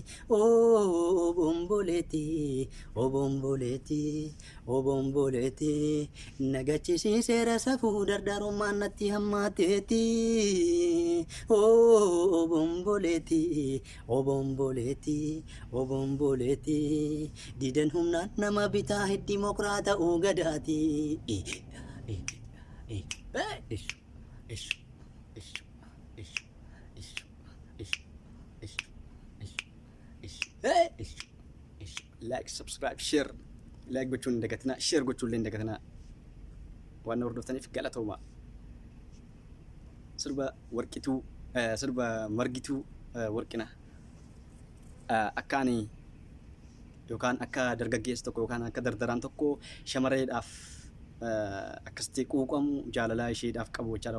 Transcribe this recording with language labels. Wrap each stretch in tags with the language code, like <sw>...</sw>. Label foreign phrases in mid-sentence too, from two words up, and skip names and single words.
<om>Obomboleetii, obomboleetii, obomboleetii, na gachisiisee rasa fuu dardarummaan natti hammaateetti. Obomboleetii, obomboleetii, obomboleetii, didan humnaan nama bitaa heddimokiraata uu gadaati. Eh, eh, eh, eh, ish, ish, ish, ish, ish, ish, ish, ish, eh, ish, ish.</om> <en>Like, subscribe, share.</en> <om>Like gochuun hin dagatinaa, share gochuun illee hin dagatinaa. Waan na hordoftaniif galatooma. Sirba Warqituu, eh, sirba Margituu, eh, Warqina. Eh, akka ani yookaan akka dargaggeessi tokko yookaan akka dardaraan tokko shamareedhaaf, eh, akkasitti quuqamu jaalala isheedhaaf qabu jechaadha.</om>